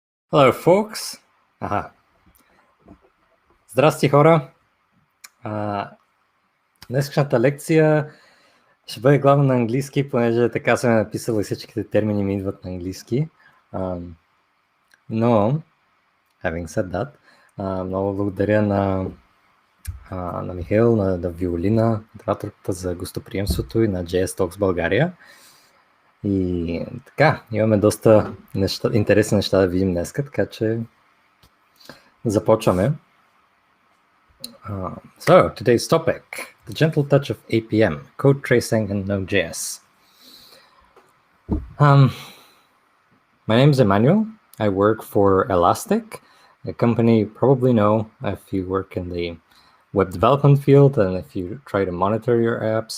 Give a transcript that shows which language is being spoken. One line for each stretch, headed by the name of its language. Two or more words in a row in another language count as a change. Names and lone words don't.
English: Hello, folks.
Bulgarian: Здрасти, хора. Днешната лекция ще бъде главно на английски, понеже така съм написал и всичките термини ми идват на английски. Но,
English: having said that,
Bulgarian: много благодаря на Михаил, на Виолина, модераторката, за гостоприемството и на JSTalks България. И така, имаме доста интересни неща да видим днес, така че започваме.
English: So, today's topic, the gentle touch of APM, code tracing in Node.js. My name is Emmanuel. I work for Elastic, a company you probably know if you work in the web development field and if you try to monitor your apps.